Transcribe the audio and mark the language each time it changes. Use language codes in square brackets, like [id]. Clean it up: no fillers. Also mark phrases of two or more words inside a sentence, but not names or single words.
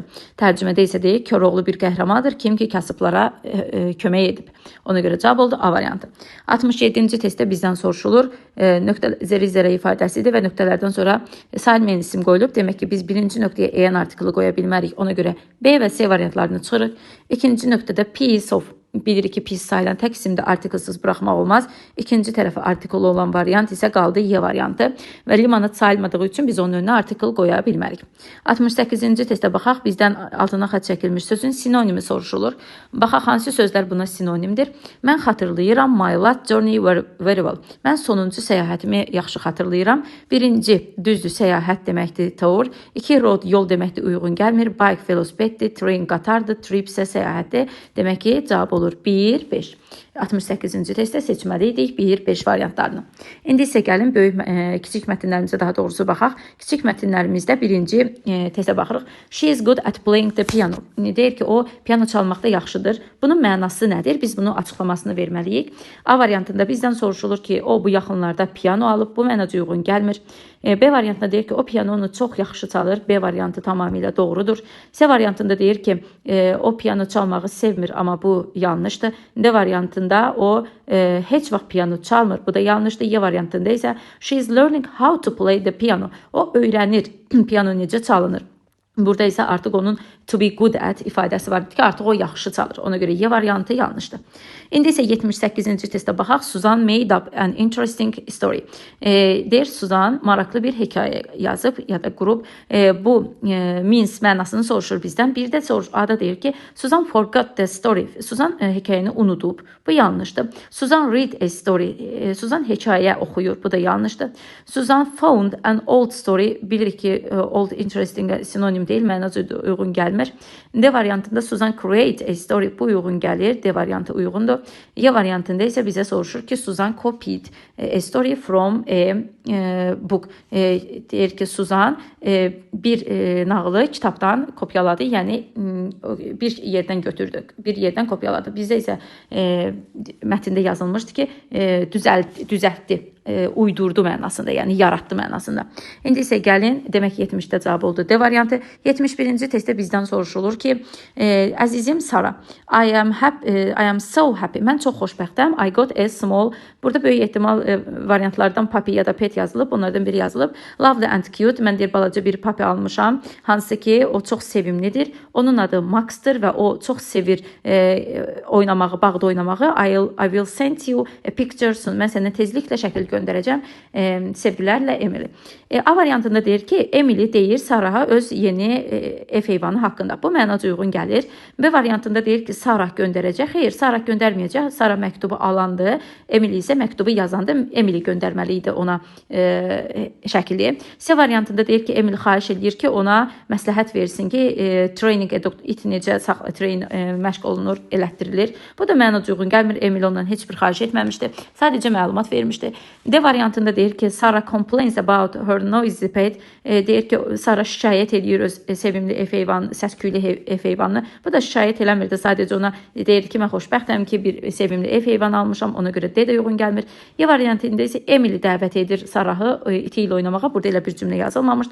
[az] Tərcümədə isə deyir, Koroğlu bir qəhrəmandır. Kim ki, kasıblara kömək edib. Ona görə cavab oldu A variantı. 67-ci testdə bizdən soruşulur. Zəri ifadəsidir və nöqtələrdən sonra sayılmayan isim qoyulub. Demək ki, biz birinci nöqtəyə EN artiklı qoya bilmərik. Ona görə B və C variantlarını çıxırıq. İkinci nöqtədə [en] piece of [az] bilirik ki pis sayılan tək isimdə artiklsız buraxmaq olmaz. İkinci tərəfə artikl olan variant isə qaldı Y variantı və limonad sayılmadığı üçün biz onun önünə artikl qoya bilmərik. 68-ci testə baxaq. Bizdən altına xətt çəkilmiş sözün sinonimi soruşulur. Baxaq hansı sözlər buna sinonimdir. Mən xatırlayıram. [en] My last journey were very well. [az] Mən sonuncu səyahətimi yaxşı xatırlayıram. Birinci düzdür, səyahət deməkdir, tour. 2 road, yol deməkdir, uyğun gəlmir. Bike, velosipeddir. Train, qatardır. Trip isə səyahətdir. Demək ki, cavab olur 1, 5. 68-ci testdə seçməliydik 1, 5 variantlarını. İndi isə gəlin kiçik mətnlərimizə daha doğrusu baxaq. Kiçik mətnlərimizdə birinci testə baxırıq. [en] She is good at playing the piano. [az] Deyir ki, o piano çalmaqda yaxşıdır. Bunun mənası nədir? Biz bunu açıqlamasını verməliyik. A variantında bizdən soruşulur ki, o bu yaxınlarda piano alıb. Bu mənə uyğun gəlmir. B variantında deyir ki, o pianonu çox yaxşı çalır. B variantı tamamilə doğrudur. C variantında deyir ki, o piano çalmağı sevmir, amma bu yanlışdır. D variantında o heç vaxt piano çalmır. Bu da yanlışdır. Y variantında isə [en] she is learning how to play the piano. [az] O öyrənir piano necə çalınır. Burada isə artıq onun [en] to be good at [az] ifadəsi var ki, artıq o yaxşı çalır. Ona görə Y variantı yanlışdır. İndi isə 78-ci testə baxaq. [en] Susan made up an interesting story. [az] Deyir, Susan maraqlı bir hekayə yazıb ya da qurub. Bu means mənasını soruşur bizdən. Bir də Ada deyir ki, [en] Susan forgot the story. [az] Susan hekayəni unudub. Bu yanlışdır. [en] Susan read a story. [az] Susan hekayə oxuyur. Bu da yanlışdır. [en] Susan found an old story. [az] Bilirik ki, [en] old interesting [az] sinonim deyil, mənası uyğun gəlmir. D variantında [en] Susan create a story. [az] Bu uyğun gəlir. D variantı uyğundur. Y variantında isə bizə soruşur ki, [en] Susan copied a story from a book. [az] Deyir ki, Susan bir nağılı kitabdan kopyaladı, yəni bir yerdən götürdü, bir yerdən kopyaladı. Bizdə isə mətndə yazılmışdı ki, düzəltdi, uydurdu mənasında, yəni yaratdı mənasında. İndi isə gəlin, demək 70-də cavab oldu D variantı. 71-ci testdə bizdən soruşulur ki, əzizim Sara, [en] I am so happy. [az] Mən çox xoşbəxtəm. [en] I got a small. [az] Burada böyük ehtimal variantlardan puppy ya da pet yazılıb. Onlardan biri yazılıb. [en] Lovely and cute. [az] Mən deyir, balaca bir puppy almışam. Hansı ki, o çox sevimlidir. Onun adı Max'dır və o çox sevir oynamağı, bağda oynamağı. [en] I will send you a picture soon. [az] Mən sənə tezliklə şəkil göndərəcəm. Sevgilərlə Emily. A variantında deyir ki, Emily deyir Sarah'a öz yeni ev heyvanı haqqında. Bu mənaca uyğun gəlir. B variantında deyir ki, Sarah göndərəcək. Xeyr, Sarah göndərməyəcək. Sarah məktubu alandı. Emily isə məktubu yazandı. Emily göndərməli idi ona şəkili. C variantında deyir ki, Emily xahiş edir ki, ona məsləhət versin ki, [en] training it [az] necə məşq olunur, elətdirilir. Bu da mənaca uyğun gəlmir. Emily ondan heç bir xahiş etməmişdi. Sadəcə məlumat vermişdi. D variantında deyir ki, [en] Sarah complains about her noisy pet. [az] Deyir ki, Sarah şikayət edir öz sevimli ev heyvanı, səs-küylü ev heyvanını. Bu da şikayət eləmirdi. Sadəcə ona deyir ki, mən xoşbəxtəm ki, bir sevimli ev heyvanı almışam. Ona görə D də uyğun gəlmir. Y variantında isə Emily dəvət edir Sarahı iti ilə oynamağa. Burada elə bir cümlə yazılmamışdı.